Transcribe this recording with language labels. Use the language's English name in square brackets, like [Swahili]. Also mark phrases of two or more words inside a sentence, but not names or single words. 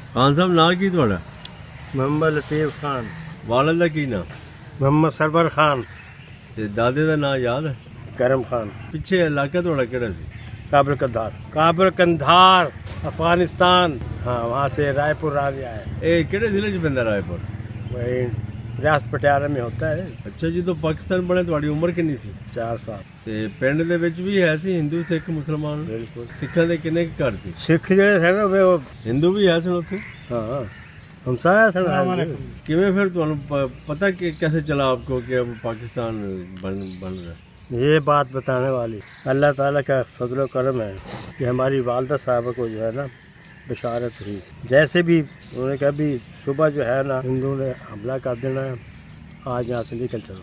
[Punjabi] ਖਾਨ ਸਾਹਿਬ ਨਾਂ ਕੀ ਤੁਹਾਡਾ? ਮੁਹੰਮਦ ਲਤੀਫ ਖਾਨ। ਵਾਲਦ ਦਾ ਕੀ ਨਾਂ? ਮੁਹੰਮਦ ਸਰਵਰ ਖਾਨ। ਤੇ ਦਾਦੇ ਦਾ ਨਾਂ ਯਾਦ ਹੈ? کرم خان۔ ਪਿੱਛੇ ਇਲਾਕਾ ਤੁਹਾਡਾ ਕਿਹੜਾ ਸੀ? کابل قندھار۔ [Urdu] کابل قندھار افغانستان۔ ہاں وہاں سے رائے پور آ گیا ہے، [Punjabi] ਇਹ ਕਿਹੜੇ ਜ਼ਿਲ੍ਹੇ 'ਚ ਪੈਂਦਾ ਰਾਏਪੁਰ? [Urdu] وہی ریاست پٹیالہ میں ہوتا ہے۔ [Punjabi] ਅੱਛਾ, ਜਦੋਂ ਪਾਕਿਸਤਾਨ ਬਣੇ ਤੁਹਾਡੀ ਉਮਰ ਕਿੰਨੀ ਸੀ? [Urdu] 4 سال۔ [Punjabi] ਤੇ ਪਿੰਡ ਦੇ ਵਿੱਚ ਵੀ ਹੈ ਸੀ ਹਿੰਦੂ ਸਿੱਖ ਮੁਸਲਮਾਨ? [Urdu] بالکل۔ [Punjabi] ਸਿੱਖਾਂ ਦੇ ਕਿੰਨੇ ਕੁ ਘਰ ਸੀ? [Urdu] سکھ جڑے تھے نا وہ [Punjabi] ਹਿੰਦੂ ਵੀ ਹੈ ਸਨ ਉੱਥੇ? [Urdu] ہاں ہمسایہ تھا نا۔ [Punjabi] ਕਿਵੇਂ ਫਿਰ ਤੁਹਾਨੂੰ [Urdu] پتہ کہ کیسے چلا آپ کو کہ اب پاکستان بن رہا ہے؟ یہ بات بتانے والی اللہ تعالیٰ کا فضل و کرم ہے کہ ہماری والدہ صاحبہ کو جو ہے نا بشارت ہوئی تھی۔ جیسے بھی انہوں نے کہا بھی صبح جو ہے نا ہندوؤں نے حملہ کر دینا ہے، آج یہاں سے نکل چلو۔